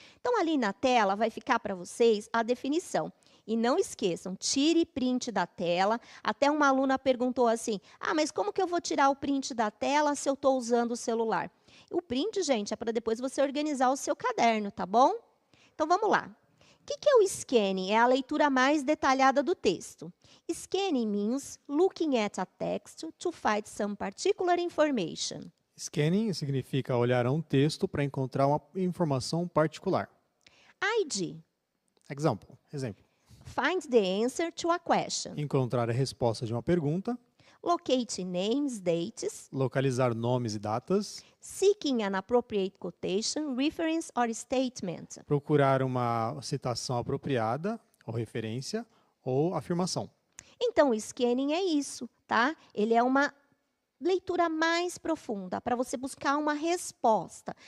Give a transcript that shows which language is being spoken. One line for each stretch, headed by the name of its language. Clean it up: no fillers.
Portuguese: Então, ali na tela vai ficar para vocês a definição. E não esqueçam, tire print da tela. Até uma aluna perguntou assim, mas como que eu vou tirar o print da tela se eu estou usando o celular? O print, gente, é para depois você organizar o seu caderno, tá bom? Então, vamos lá. O que é o scanning? É a leitura mais detalhada do texto.
English: Scanning means looking at a text to find some particular information.
Portuguese: Scanning significa olhar a um texto para encontrar uma informação particular. ID. Exemplo.
English: Find the answer to a question.
Portuguese: Encontrar a resposta de uma pergunta.
English: Locate names, dates.
Portuguese: Localizar nomes e datas.
English: Seeking an appropriate quotation, reference or statement.
Portuguese: Procurar uma citação apropriada, ou referência, ou afirmação. Então, o scanning é isso, tá? Ele é uma leitura mais profunda, para você buscar uma resposta.